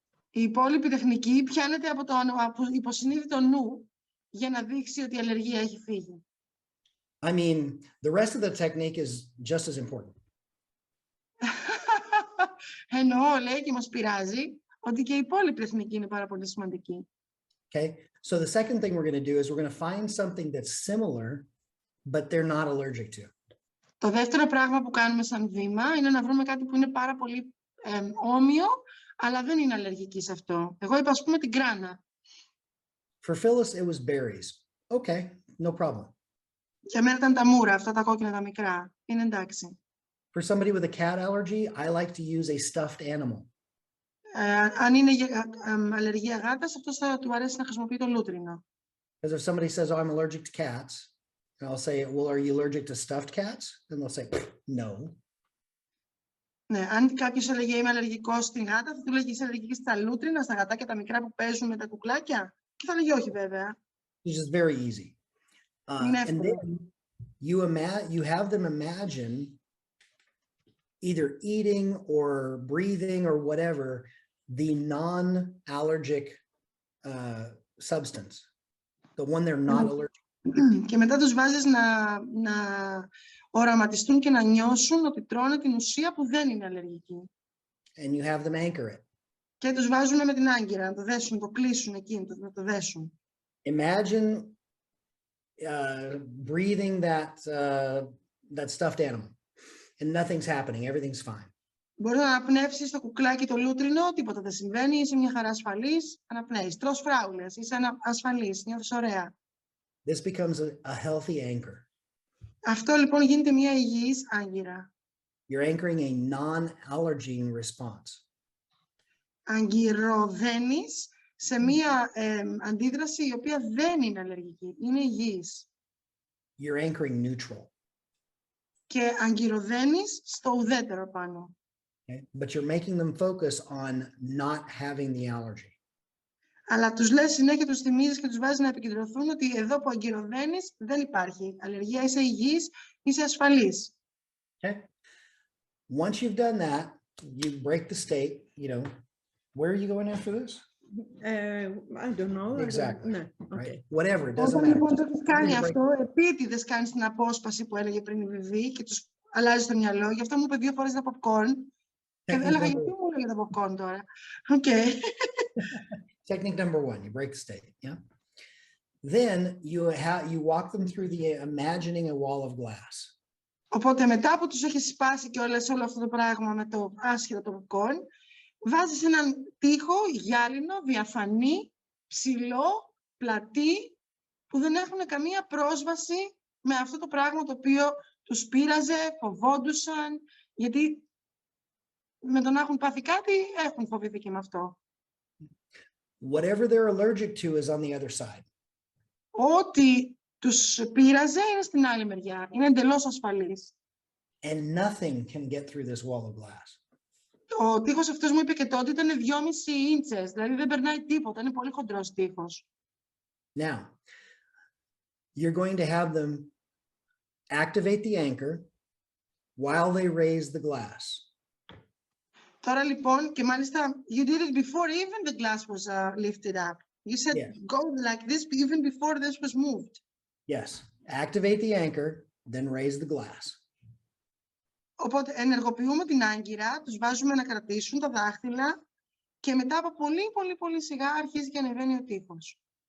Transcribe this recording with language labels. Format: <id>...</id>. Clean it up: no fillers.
<el>Η υπόλοιπη τεχνική πιάνεται από το υποσυνείδητο νου για να δείξει ότι η αλλεργία έχει φύγει.</el> <en>I mean, the rest of the technique is just as important.</en> <el>Εννοώ, λέει, και μας πειράζει ότι και η υπόλοιπη τεχνική είναι πάρα πολύ σημαντική.</el> <en>Okay, so the second thing we're going to do is we're going to find something that's similar, but they're not allergic to.</en> <el>Το δεύτερο πράγμα που κάνουμε σαν βήμα είναι να βρούμε κάτι που είναι πάρα πολύ όμοιο, αλλά δεν είναι αλλεργική σε αυτό. Εγώ είπα, ας πούμε, την κράνα.</el> <en>For Phyllis, it was berries. Okay, no problem.</en> <el>Για μένα ήταν τα μούρα, αυτά τα κόκκινα τα μικρά. Είναι εντάξει.</el> <en>For somebody with a cat allergy, I like to use a stuffed animal.</en> <el>Αν είναι αλλεργία γάτας, αυτός θα του αρέσει να χρησιμοποιεί το λούτρινο.</el> <en>Because if somebody says, oh, I'm allergic to cats, and I'll say, well, are you allergic to stuffed cats? And they'll say, no.</en> <el>Ναι, αν κάποιος έλεγε είμαι αλλεργικός στην γάτα, θα του λέγει είσαι αλλεργική στα λούτρινα, στα γατάκια τα μικρά που παίζουν με τα κουκλάκια. Και θα λέγει όχι, βέβαια.</el> <en>It's just very easy. And then you have them imagine either eating or breathing or whatever the non-allergic substance, the one they're not allergic.</en> <el>Και μετά τους βάζεις να οραματιστούν και να νιώσουν ότι τρώνε την ουσία που δεν είναι αλλεργική.</el> <en>And you have them anchor it.</en> <el>Και τους βάζουν με την άγκυρα, να το δέσουν, το κλείσουν εκεί, να το δέσουν.</el> <en>Imagine breathing that stuffed animal and nothing's happening, everything's fine.</en> <el>Μπορεί να αναπνεύσεις το κουκλάκι το λούτρινο, τίποτα δεν συμβαίνει, είσαι μια χαρά ασφαλής, αναπνέεις, τρως φράουλες, είσαι ασφαλής, νιώθεις ωραία.</el> <en>This becomes a healthy anchor.</en> <el>Αυτό λοιπόν γίνεται μια υγιής άγκυρα.</el> <en>You're anchoring a non-allergene response.</en> <el>Αγκυροδένεις σε μια αντίδραση η οποία δεν είναι αλλεργική, είναι υγιής.</el> <en>You're anchoring neutral.</en> <el>Και αγκυροδένεις στο ουδέτερο πάνω.</el> <en>Okay? But you're making them focus on not having the allergy. Αλλά τους λες συνέχεια, τους θυμίζεις και τους βάζεις να επικεντρωθούν ότι εδώ που αγκυροδένεις δεν υπάρχει αλλεργία, είσαι υγιής, είσαι ασφαλής. Okay? Once you've done that, you break the state, you know, where are you going after this? I don't know. Exactly.</en> <el>Ναι,</el> <en>Right? okay. Whatever, it doesn't</en> <el>Όταν</el> <en>matter.</en> <el>λοιπόν το έχεις κάνει αυτό, επίτηδες κάνεις την απόσπαση που έλεγε πριν η Βιβί και τους αλλάζεις το μυαλό. Γι' αυτό μου είπε 2 φορές τα popcorn. Και έλεγα γιατί μου έλεγε τα popcorn τώρα.</el> <en>Okay. Technique number 1, you break the state, yeah? Then you walk them through the imagining a wall of glass.</en> <el>Οπότε μετά που τους έχεις σπάσει και όλο αυτό το πράγμα με το άσχετο το popcorn, βάζεις έναν τοίχο γυάλινο, διαφανή, ψηλό, πλατή, που δεν έχουν καμία πρόσβαση με αυτό το πράγμα το οποίο τους πείραζε, φοβόντουσαν, γιατί με το να έχουν πάθει κάτι, έχουν φοβηθεί και με αυτό.</el> <en>Whatever they're allergic to is on the other side.</en> <el>Ό,τι τους πείραζε είναι στην άλλη μεριά. Είναι εντελώς ασφαλής.</el> <en>And nothing can get through this wall of glass.</en> <el>Ο τοίχος αυτός μου είπε και τότε ήταν 2,5 ίντσες, δηλαδή δεν περνάει τίποτα, είναι πολύ χοντρός τοίχος.</el> <en>Now, you're going to have them activate the anchor while they raise the glass.</en> <el>Τώρα λοιπόν, και μάλιστα,</el> <en>you did it before even the glass was lifted up. You said go like this even before this was moved. Yes, activate the anchor, then raise the glass.</en> <el>Οπότε ενεργοποιούμε την άγκυρα, τους βάζουμε να κρατήσουν τα δάχτυλα και μετά από πολύ σιγά αρχίζει και ανεβαίνει ο τοίχος.</el>